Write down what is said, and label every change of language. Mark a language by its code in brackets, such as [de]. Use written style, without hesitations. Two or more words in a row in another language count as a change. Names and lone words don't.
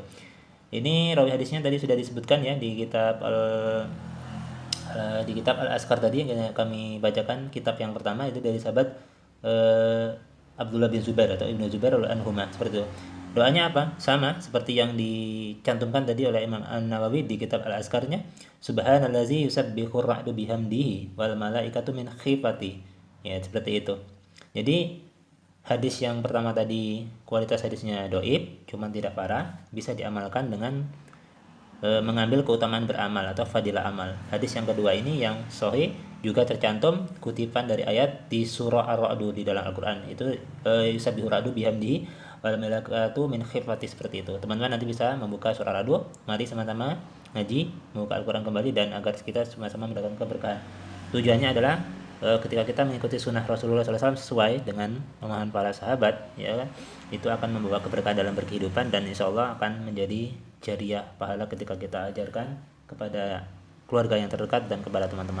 [id] Ini rawi hadisnya tadi sudah disebutkan ya di kitab Al-Azkar tadi yang kami bacakan. Kitab yang pertama itu dari sahabat Abdullah bin Zubair atau Ibnu Zubair anhuma, seperti itu. Doanya apa? Sama seperti yang dicantumkan tadi oleh Imam An-Nawawi di kitab Al-Azkarnya. [ar] سبحان الذي يسبح الرعد بحمده والملائكة من خيفته. [id] Ya, seperti itu. Jadi hadis yang pertama tadi kualitas hadisnya doib, cuman tidak parah, bisa diamalkan dengan mengambil keutamaan beramal atau fadilah amal. Hadis yang kedua ini yang sahih juga tercantum kutipan dari ayat di surah Ar-Ra'd di dalam Al-Qur'an. [ar] Itu يسبح الرعد بحمده والملائكة من خيفته, [id] seperti itu. Teman-teman nanti bisa membuka surah Ar-Ra'd. Mari sama-sama ngaji, membuka Al-Qur'an kembali, dan agar kita sama-sama mendapatkan keberkahan. Tujuannya adalah ketika kita mengikuti sunnah Rasulullah SAW sesuai dengan pemahaman para sahabat, ya kan, itu akan membawa keberkahan dalam berkehidupan, dan [ar] إن شاء الله [id] akan menjadi jariah pahala ketika kita ajarkan kepada keluarga yang terdekat dan kepada teman-teman.